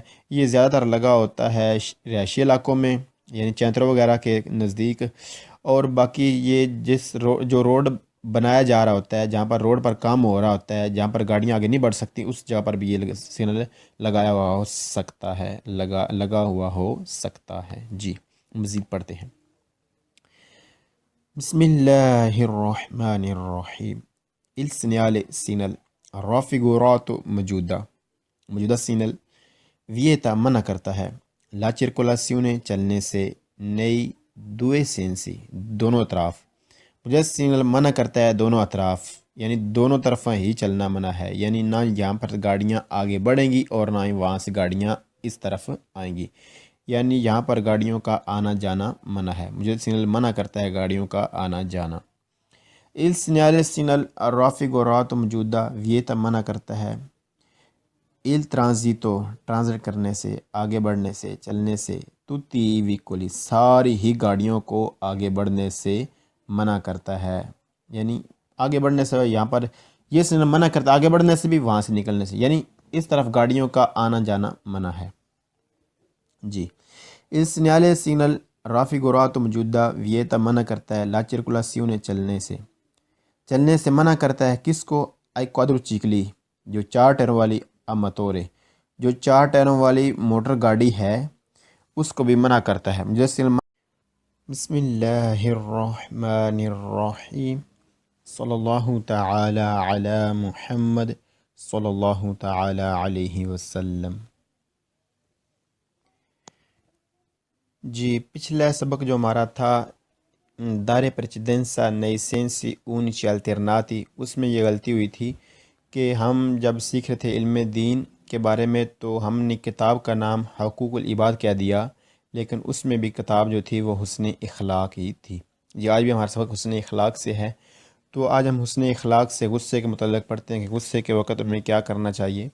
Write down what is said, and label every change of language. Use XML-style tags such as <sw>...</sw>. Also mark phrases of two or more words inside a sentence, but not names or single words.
<ur>یہ زیادہ تر لگا ہوتا ہے رہائشی علاقوں میں، یعنی چینتروں وغیرہ کے نزدیک، اور باقی یہ جو روڈ بنایا جا رہا ہوتا ہے، جہاں پر روڈ پر کام ہو رہا ہوتا ہے، جہاں پر گاڑیاں آگے نہیں بڑھ سکتی، اس جگہ پر بھی یہ سگنل لگایا ہوا ہو سکتا ہے، لگا ہوا ہو سکتا ہے۔ جی مزید پڑھتے ہیں۔</ur> <ar>بسم اللہ الرحمن الرحیم۔</ar> <it>Il segnale</it> <ur>سگنل raffigurato موجودہ سگنل vieta منع کرتا ہے</ur> <it>la circolazione</it> <ur>چلنے سے</ur> <it>nei due sensi</it> <ur>دونوں اطراف، موجودہ سگنل منع کرتا ہے دونوں اطراف، یعنی دونوں طرف ہی چلنا منع ہے، یعنی نہ یہاں پر گاڑیاں آگے بڑھیں گی اور نہ ہی وہاں سے گاڑیاں اس طرف آئیں گی، یعنی یہاں پر گاڑیوں کا آنا جانا منع ہے، موجودہ سگنل منع کرتا ہے گاڑیوں کا آنا جانا۔</ur> <it>Il segnale raffigurato</it> <ur>موجودہ vieta منع کرتا ہے</ur> <it>il transito</it> <ur>ٹرانزٹ کرنے سے، آگے بڑھنے سے، چلنے سے،</ur> <it>tutti i veicoli</it> <ur>ساری ہی گاڑیوں کو آگے بڑھنے سے منع کرتا ہے، یعنی آگے بڑھنے سے یہاں پر یہ سگنل منع کرتا ہے آگے بڑھنے سے بھی وہاں سے نکلنے سے، یعنی اس طرف گاڑیوں کا آنا جانا منع ہے۔ جی</ur> <it>il segnale</it> <ur>سگنل raffigurato موجودہ vieta منع کرتا ہے</ur> <it>la circolazione</it> <ur>چلنے سے منع کرتا ہے کس کو؟</ur> <it>ai quadricicli</it> <ur>جو 4 ٹائروں والی اماتورے، جو 4 ٹائروں والی موٹر گاڑی ہے اس کو بھی منع کرتا ہے۔</ur> <ar>بسم اللہ الرحمن الرحیم، صلی اللہ تعالی علی محمد صلی اللہ تعالی علیہ وسلم۔</ar> <ur>جی پچھلا سبق جو ہمارا تھا</ur> <it>dare precedenza nei sensi unici alternati،</it> <ur>اس میں یہ غلطی ہوئی تھی کہ ہم جب سیکھ رہے تھے علم دین کے بارے میں تو ہم نے کتاب کا نام حقوق العباد کہہ دیا، لیکن اس میں بھی کتاب جو تھی وہ حسن اخلاق ہی تھی۔ یہ آج بھی ہمارا سبق حسن اخلاق سے ہے، تو آج ہم حسن اخلاق سے غصے کے متعلق پڑھتے ہیں کہ غصے کے وقت ہمیں کیا کرنا چاہیے۔</ur>